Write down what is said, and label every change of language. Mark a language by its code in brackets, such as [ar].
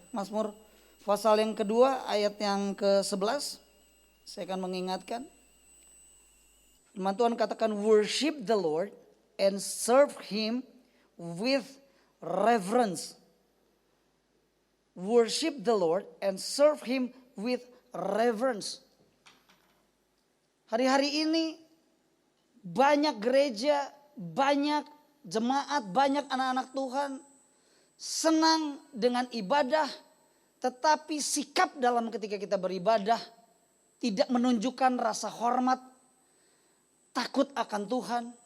[id] Mazmur pasal yang kedua ayat yang ke-11. Saya akan mengingatkan. Firman Tuhan katakan, [en] worship the Lord and serve Him with reverence. Worship the Lord and serve Him with reverence. [id] Hari-hari ini banyak gereja, banyak jemaat, banyak anak-anak Tuhan senang dengan ibadah, tetapi sikap dalam ketika kita beribadah tidak menunjukkan rasa hormat, takut akan Tuhan.